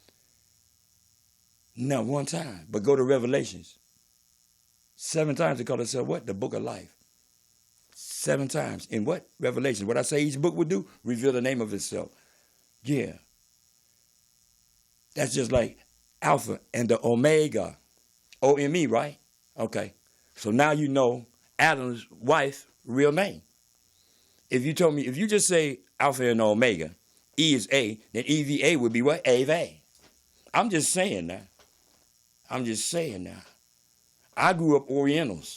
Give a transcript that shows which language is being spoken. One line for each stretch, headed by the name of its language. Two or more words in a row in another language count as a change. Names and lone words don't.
English: Not one time. But go to Revelations. 7 times it called itself what? The book of life. 7 times. In what? Revelation. What I say each book would do? Reveal the name of itself. Yeah. That's just like Alpha and the Omega. O-M-E, right? Okay. So now you know Adam's wife's real name. If you told me, if you just say Alpha and Omega, E is A, then EVA would be what? Ave. I'm just saying now. I grew up Orientals.